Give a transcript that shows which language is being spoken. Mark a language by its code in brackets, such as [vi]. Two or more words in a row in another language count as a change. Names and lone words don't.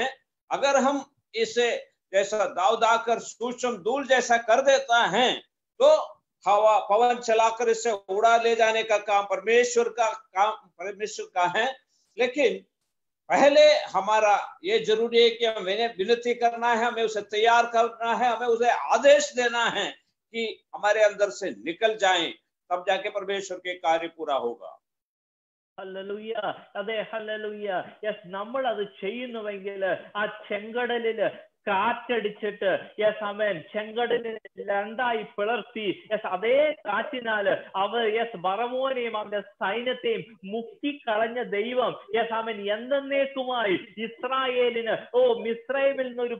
[hi] अगर हम इसे जैसा दाव दाकर सूक्ष्म धूल जैसा कर देता है तो हवा पवन चलाकर इसे उड़ा ले जाने का काम परमेश्वर का है। लेकिन पहले हमारा ये जरूरी है कि हमें विनती करना है, हमें उसे तैयार करना है, हमें उसे आदेश देना है कि हमारे अंदर से निकल जाएं, तब जाके परमेश्वर के कार्य पूरा होगा। [ml] ഹല്ലേലൂയ. അതെ, ഹല്ലേലൂയ. നമ്മൾ അത് ചെയ്യുന്നുവെങ്കിൽ ആ ചെങ്കടലില് കാറ്റടിച്ചിട്ട് ആമേൻ ചെങ്കടലിനെ രണ്ടായി പിളർത്തി അതേ കാറ്റിനാല് അവർ ബറവോനെയും അവന്റെ സൈന്യത്തെയും മുക്കിക്കളഞ്ഞ ദൈവം ആമേൻ എന്നേക്കുമായി ഇസ്രായേലിന് മിസ്രൈമിൽ നിന്നൊരു